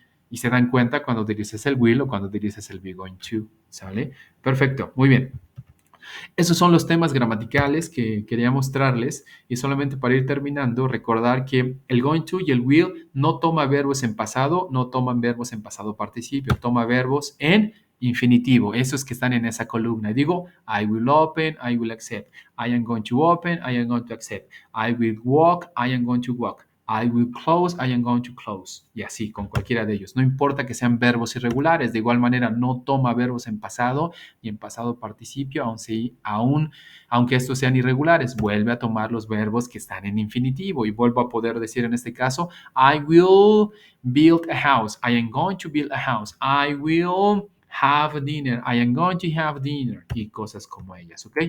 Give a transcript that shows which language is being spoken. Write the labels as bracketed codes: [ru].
[es] Y se dan cuenta cuando utilizas el will o cuando utilizas el be going to, ¿sale? Perfecto, muy bien. Esos son los temas gramaticales que quería mostrarles y solamente para ir terminando, recordar que el going to y el will no toma verbos en pasado, no toman verbos en pasado participio, toma verbos en infinitivo, esos que están en esa columna. [en] Digo, I will open, I will accept. I am going to open, I am going to accept. I will walk, I am going to walk. I will close, I am going to close. [es] Y así, con cualquiera de ellos. No importa que sean verbos irregulares, de igual manera no toma verbos en pasado y en pasado participio, aunque estos sean irregulares, vuelve a tomar los verbos que están en infinitivo y vuelvo a poder decir en este caso, [en] I will build a house, I am going to build a house, I will have dinner, [es] I am going to have dinner y cosas como ellas, ¿ok?